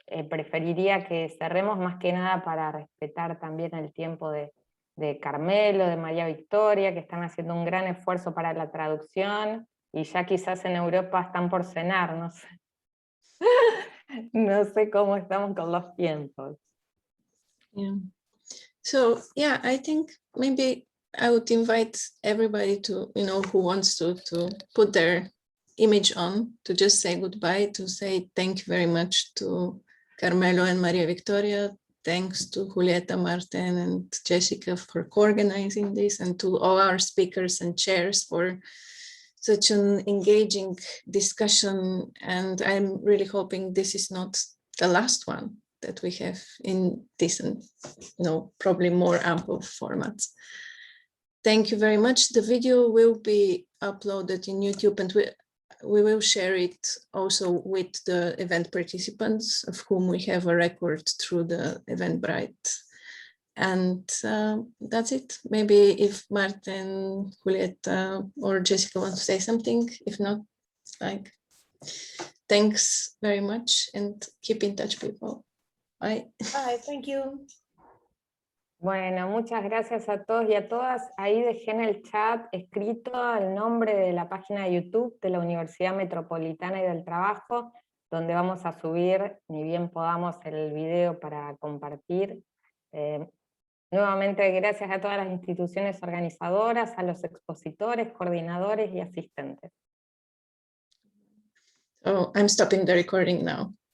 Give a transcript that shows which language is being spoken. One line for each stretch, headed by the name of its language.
Spanish: Preferiría que cerremos más que nada para respetar también el tiempo de Carmelo, de María Victoria, que están haciendo un gran esfuerzo para la traducción, y ya quizás en Europa están por cenar, no sé. No sé cómo estamos con los tiempos.
English: Yeah. So yeah, I think maybe I would invite everybody to, who wants to put their image on, to just say goodbye, to say thank you very much to Carmelo and Maria Victoria. Thanks to Julieta, Martin, and Jessica for co-organizing this, and to all our speakers and chairs for such an engaging discussion. And I'm really hoping this is not the last one that we have in this, probably more ample formats. Thank you very much. The video will be uploaded in YouTube, and we will share it also with the event participants, of whom we have a record through the Eventbrite. And that's it. Maybe if Martin, Julieta, or Jessica want to say something, if not, thanks very much, and keep in touch, people. Bye. Bye, thank you.
Spanish: Bueno, muchas gracias a todos y a todas. Ahí dejé en el chat escrito el nombre de la página de YouTube de la Universidad Metropolitana y del Trabajo, donde vamos a subir, ni bien podamos, el video para compartir. Nuevamente, gracias a todas las instituciones organizadoras, a los expositores, coordinadores y asistentes.
English: Oh, I'm stopping the recording now.